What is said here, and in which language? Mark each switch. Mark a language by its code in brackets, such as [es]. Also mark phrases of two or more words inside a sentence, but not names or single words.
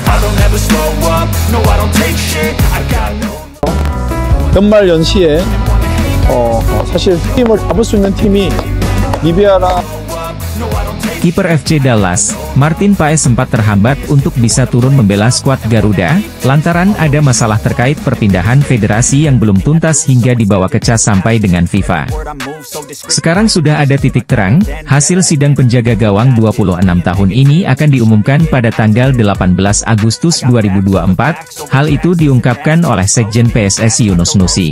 [en] I'll never slow up, no I don't take shit. I got no [ko] 연말 연시에 사실 팀을 잡을 수 있는 팀이 리비아랑 [id] Kiper FC Dallas, Martin Paes sempat terhambat untuk bisa turun membela skuad Garuda, lantaran ada masalah terkait perpindahan federasi yang belum tuntas hingga dibawa ke CAS sampai dengan FIFA. Sekarang sudah ada titik terang, hasil sidang penjaga gawang 26 tahun ini akan diumumkan pada tanggal 18 Agustus 2024, hal itu diungkapkan oleh Sekjen PSSI Yunus Nusi.